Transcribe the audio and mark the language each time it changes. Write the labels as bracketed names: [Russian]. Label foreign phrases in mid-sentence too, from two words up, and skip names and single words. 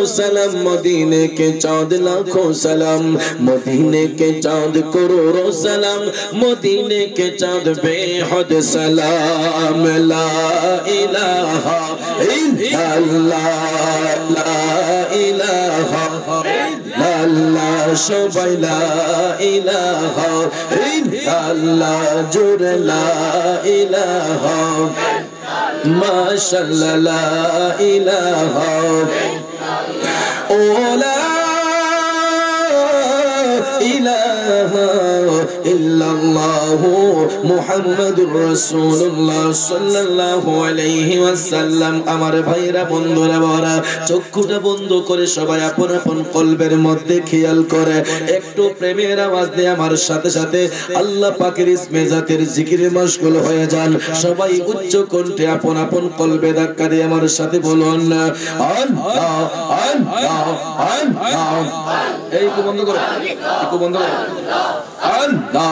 [Urdu] سلام مدینے کے چاند لاکھوں سلام مدینے کے چاند کروڑوں سلام مدینے کے چاند بے حد سلام [Arabic] لا الہ الا اللہ لا الہ الا اللہ شبہ لا الہ الا اللہ جر لا الہ ماشاءاللہ لا الہ اولا الہ الا اللہ محمد رسول اللہ صلی اللہ علیہ وسلم [Bangla] আমার ভাইরা বন্ধুরা বড়া চক্ষুটা বন্ধ করে সবাই আপন আপন কলবের মধ্যে খেয়াল করে একটু প্রেমের আওয়াজ দিয়ে আমার সাথে সাথে আল্লাহ পাকের ইসমে জাতের জিকিরে মশগুল হয়ে যান সবাই উচ্চ কণ্ঠে আপন আপন কলবে ধাক্কা দিয়ে আমার সাথে বলুন আল্লাহ আল্লাহ আল্লাহ এই একটু বন্ধ করো একটু বন্ধ করো আল্লাহ